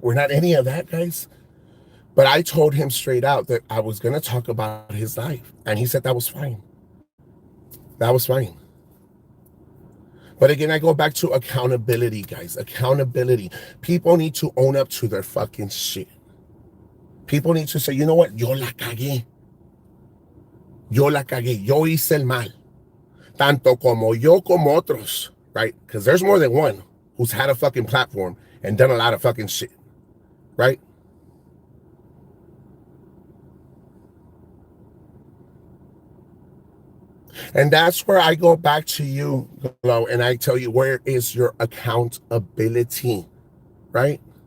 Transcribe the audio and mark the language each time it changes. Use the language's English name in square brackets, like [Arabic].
[English] We're not any of that, guys. But I told him straight out that I was gonna talk about his life, and he said that was fine. That was fine. But again, I go back to accountability, guys. Accountability. People need to own up to their fucking shit. People need to say, you know what? [Spanish] Yo la cagué. Yo la cagué. Yo hice el mal. Tanto como yo como otros, right? [English] Because there's more than one who's had a fucking platform and done a lot of fucking shit, right? And that's where I go back to you, Glow, and I tell you, where is your accountability, right?